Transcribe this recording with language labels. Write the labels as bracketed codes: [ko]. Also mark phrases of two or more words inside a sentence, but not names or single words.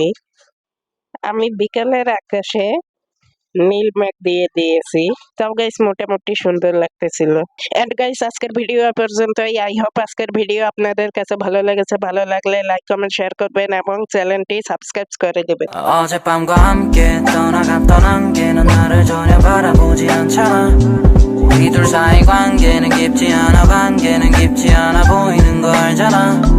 [bn] আমি বিকালের আকাশে নীল মেঘ দিয়ে দিয়েছি। তাও গাইস মোটামুটি সুন্দর লাগতেছিল। [en] and guys [bn] আজকের ভিডিও পর্যন্তই। [en] I hope [bn] আজকের ভিডিও আপনাদের কাছে ভালো লেগেছে। ভালো লাগলে [en] like comment share [bn] করবেন এবং চ্যানেলটি সাবস্ক্রাইব করে দিবেন। [ko] 어젯밤과 함께 떠나갔던 안개는 나를 전혀 바라보지 않잖아. 우리 둘 사이 관계는 깊지 않아 보이는 거 알잖아.